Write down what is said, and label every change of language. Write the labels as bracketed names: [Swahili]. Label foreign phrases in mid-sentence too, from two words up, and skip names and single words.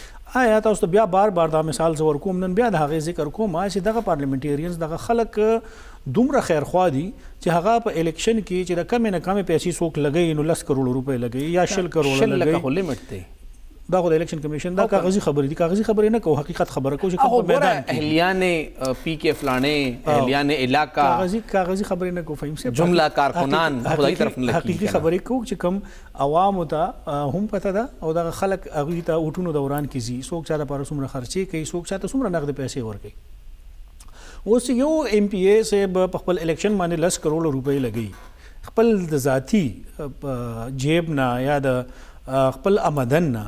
[Pashto] آیا تاسو ته بیا بار بار دا مثال زه ورکوم نن بیا د هغې ذکر کوم چې دغه پارلمنټیرینز دغه خلک دومره خیرخوا دي چې هغه په الیکشن کې چې د کمې نه کمې پیسې څوک لګوي نو 10 کروڑ روپۍ لګوي یا 10 کروڑ لګوي. خو لیمټ دی دا خو د الیکشن کمیشن دا کاغذي خبرې دي. کاغذي خبرې نه کوو حقیقت خبره کوو چې کوم میدان کې [Urdu] اهلیان پی کے فلانے اهلیان علاقہ [Pashto] کاغذي خبرې نه کوو. فهیم صاحب جمله کارکنان خدای طرف نه حقیقي خبرې کوو چې کوم عوامو ته هم پته ده او دغه خلک هغوی ته اوټونو دوران کې ځي څوک چا دپاره څومره خرچې کوي څوک چا ته څومره نغدې پیسې ورکوي. اوس یو ایم پی اے صاحب په خپل الیکشن باندې 10 کروڑ روپۍ لګوي خپل د ذاتي جیب نه یا د خپل آمدن نه.